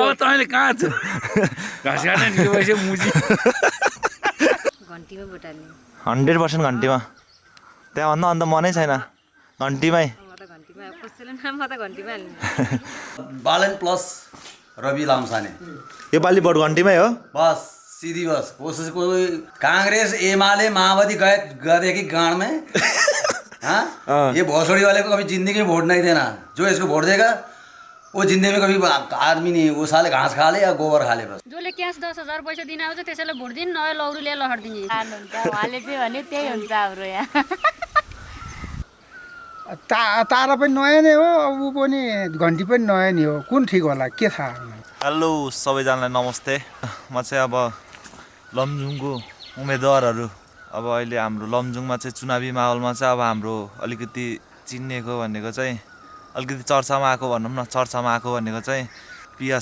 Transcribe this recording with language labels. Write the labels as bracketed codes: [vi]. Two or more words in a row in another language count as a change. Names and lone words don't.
[ne] अब तैँले कहाँ छ घाँस काट्न निस्केपछि मुजी घन्टीमा भोट हाल्ने 100% घन्टीमा त्यहाँ भन्दा अन्त मनै छैन घन्टीमै म त घन्टीमा कसैले नाम म त घन्टीमा हाल्ने बालन प्लस रवि लामसाने योपालि भोट घन्टीमै हो [hi] बस सीधी बस कोशिश कोई कांग्रेस एमाले माओवादी गए कि गांड में हाँ ये भोसड़ी वाले को कभी जिंदगी में वोट नहीं देना जो इसको वोट देगा वो जिंदगी में कभी आदमी नहीं वो साले घाँस खा ले या गोबर खा ले बस [ne] जसले क्यास 10,000 पैसा दिन आउँछ त्यसैले भोट दिन नयाँ लौरो लिएर लहर्दिने हाल्नुहुन्छ उहाँले चाहिँ भने त्यही हुन्छ हाम्रो यहाँ तारा पनि नयाँ नै हो अब ऊ पनि घन्टी पनि नयाँ नै हो कुन ठिक होला के थाहा हेलो सबैजनालाई नमस्ते म चाहिँ अब लमजुङको उम्मेदवारहरू अब अहिले हाम्रो लमजुङमा चाहिँ चुनावी माहौलमा चाहिँ अब हाम्रो अलिकति चिनिएको भनेको चाहिँ अलिकति चर्चामा आएको भनौँ न चर्चामा आएको भनेको चाहिँ पियास